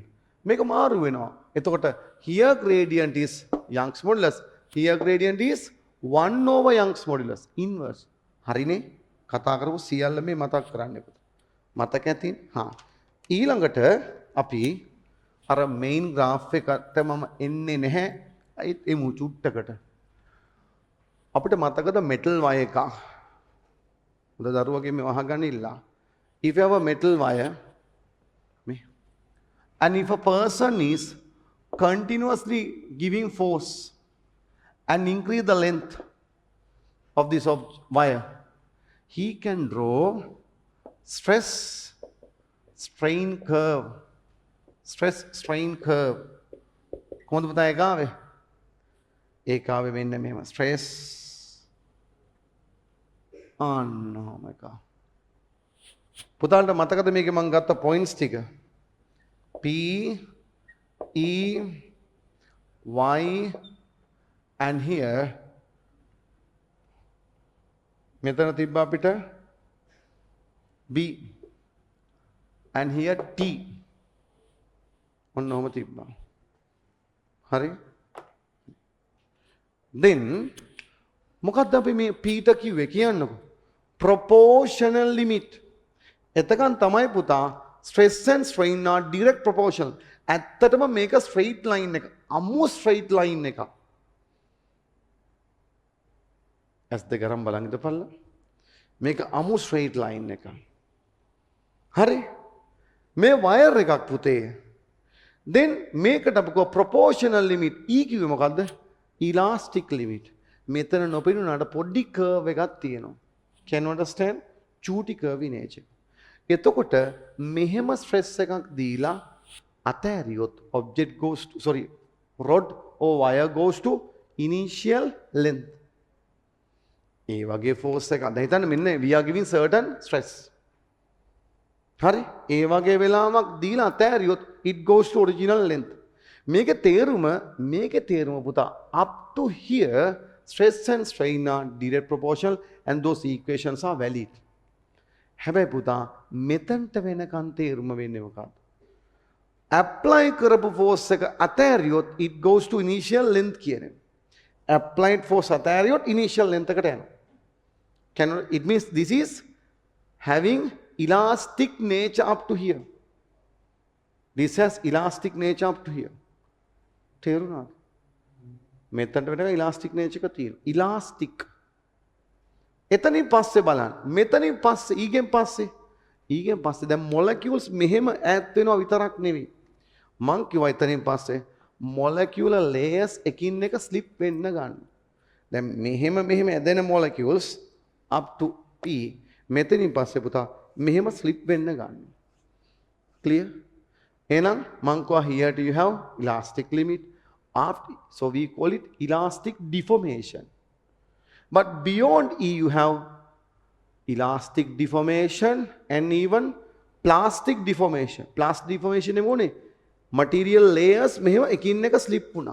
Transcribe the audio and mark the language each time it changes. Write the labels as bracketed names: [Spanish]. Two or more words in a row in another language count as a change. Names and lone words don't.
[Sinhala] මේක මාරු වෙනවා. [English] එතකොට here gradient is Young's modulus, here gradient is 1 over Young's modulus inverse. [Sinhala] හරිනේ? කතා කරපු සියල්ල මේ මතක් කරන්න පුතා. මතක ඇතින්? හා. ඊළඟට අපි අර [English] main graph [Sinhala] එකට මම එන්නේ නැහැ. ඒත් එමු චුට්ටකට. අපිට මතකද [English] metal wire [Sinhala] එක? උද දරුවගේ මේ අහගන්න ඉල්ලා. [English] If you have a metal wire and if a person is continuously giving force and increase the length of this wire, he can draw stress strain curve. Stress strain curve. [Sinhala] කොහොමද පුතා ඒක ආවේ? ඒක ආවේ මෙන්න මෙහෙම stress ඔහොම එක. පුතාලට මතකද මේකේ මම ගත්ත points ටික? [English] P E Y and here මෙතන තිබ්බා අපිට B and here T. [Sinhala] ඔන්න ඔහොම තිබ්බා. හරි? then මොකක්ද අපි මේ P ට කිව්වේ කියන්නකෝ? [English] proportional limit. [Sinhala] එතකන් තමයි පුතා [English] stress and strain are direct proportional. [Sinhala] ඇත්තටම මේක [English] straight line [Sinhala] එක. අමු [English] straight line [Sinhala] එක. ඇස් දෙක අරන් බලන් ඉඳපල්ලා. මේක අමු [English] straight line [Sinhala] එක. හරි? මේ wire එකක් පුතේ. then මේකට අපි කව [English] proportional limit. [Sinhala] E කිව්වේ මොකද්ද? [English] elastic limit. [Sinhala] මෙතන නොපෙනුනට පොඩි curve එකක් තියෙනවා. [English] Can you understand? [Sinhala] චූටි [English] curve nature. [Sinhala] එතකොට මෙහෙම stress එකක් දීලා අතෑරියොත් [English] object goes to rod or wire goes to initial length. [Sinhala] ඒ වගේ force එකක්. දැන් හිතන්න මෙන්න [English] we are giving certain stress. [Sinhala] හරි? ඒ වගේ වෙලාවක් දීලා අතෑරියොත් [English] it goes to original length. [Sinhala] මේකේ තේරුම පුතා [English] up to here stress and strain are direct proportional and those equations are valid. [Sinhala] හැබැයි පුතා මෙතනට වෙනකන් තේරුම වෙන්නේ මොකක්ද? apply කරපු force එක අතෑරියොත් [English] it goes to initial length [Sinhala] කියන්නේ. [English] applied force [Sinhala] අතෑරියොත් [English] initial length [Sinhala] එකට යනවා. [English] It means this is having elastic nature up to here. This has elastic nature up to here. [Sinhala] තේරුණාද? මෙතනට වෙනකන් [English] elastic nature [Sinhala] එක තියෙනවා. elastic. එතනින් පස්සේ බලන්න. මෙතනින් පස්සේ ඊගෙන් පස්සේ දැන් molecules මෙහෙම ඈත් වෙනවා විතරක් නෙවෙයි. මං කිව්වා එතනින් පස්සේ [English] molecular layers [Sinhala] එකින් එක slip වෙන්න ගන්න. දැන් මෙහෙම ඇදෙන molecules [English] up to P [Sinhala] මෙතනින් පස්සේ පුතා මෙහෙම slip වෙන්න ගන්න. [English] Clear? [Sinhala] එහෙනම් මං කවා [English] here do you have elastic limit after, so we call it elastic deformation. But beyond E you have elastic deformation and even plastic deformation. Plastic deformation [Sinhala] නෙමෝනේ. [English] Material layers [Sinhala] මෙහෙම එකින් එක slip වුණා.